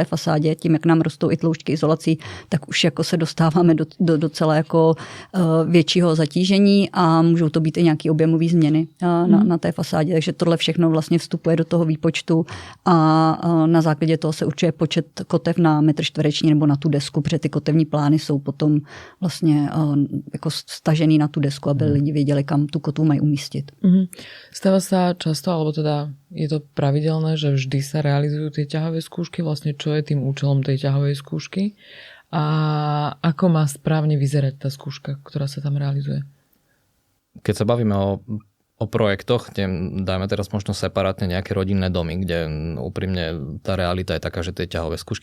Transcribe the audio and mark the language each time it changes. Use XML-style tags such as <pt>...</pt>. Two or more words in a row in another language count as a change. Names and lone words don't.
<cs>fasádě, tím, jak nám rostou i tloušťky izolací, tak už jako se dostáváme do docela jako většího zatížení a můžou to být i nějaké objemové změny na té fasádě, takže tohle všechno vlastně vstupuje do toho výpočtu a na základě toho se určuje počet kotev na metr čtvereční nebo na tu desku, protože ty kotevní plány jsou potom vlastně jako stažený na tu desku, aby lidi věděli, kam tu kotvu mají umístit.</cs> <sk>Stáva sa často, alebo teda je to pravidelné, že vždy sa realizujú tie ťahové skúšky, vlastne čo je tým účelom tej ťahovej skúšky a ako má správne vyzerať tá skúška, ktorá sa tam realizuje? Keď sa bavíme o projektoch, kde dajme teraz možno separátne nejaké rodinné domy, kde úprimne tá realita je taká, že tie ťahové skúšky</sk>